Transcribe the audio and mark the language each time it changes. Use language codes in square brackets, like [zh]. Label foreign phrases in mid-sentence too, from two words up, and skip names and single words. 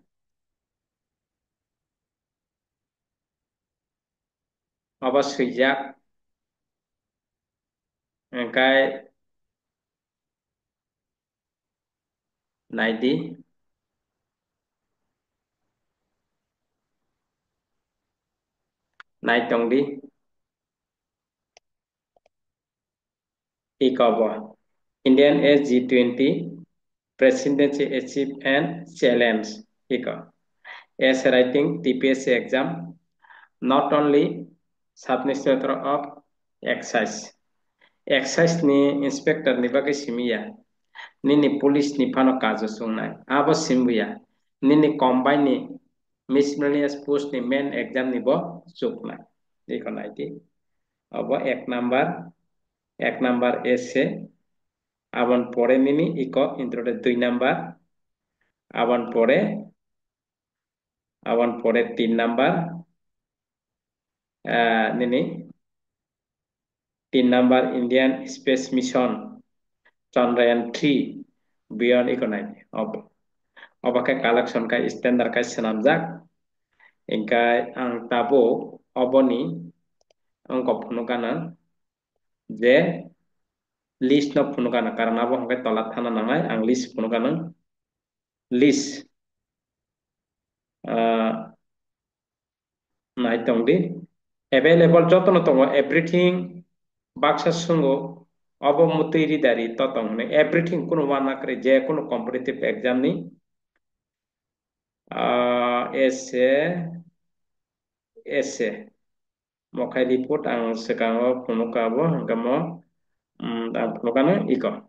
[trp] obo sijak hingga naidi naitongdi [en] ikobo Indian G20 presidency achieve and challenge iko as writing TPSC exam not only sub-inspector of [trp] excise ni inspector ni bagai simia nini police ni phano kajo sungnai abo simbuya nini combine ni [en] miscellaneous post [trp] ni [en] main exam [trp] ni bo suknai ikonai ti abo [bn] এক নাম্বার এসে আবার পরে [trp] নিনি ইকো ইন্ট্রোতে 2 নাম্বার [bn] আবার পরে 3 নাম্বার নিনি 3 নাম্বার [en] Indian space mission [trp] চন্দ্রয়ান 3 [en] beyond economic [trp] obakai collection kai standard kai senamjak ingkai ang tabo oboni angko phunukana je list no phunukana karon abo hangkai tolat thana nangai ang list phunukana list naitongdi available jotono tongo everything baksa sungo obo mutiri dari totong ne everything kuno wana kare je kuno [en] competitive exam [trp] ni ese mokai report ang sekango punukabo hangkamo ang punukano iko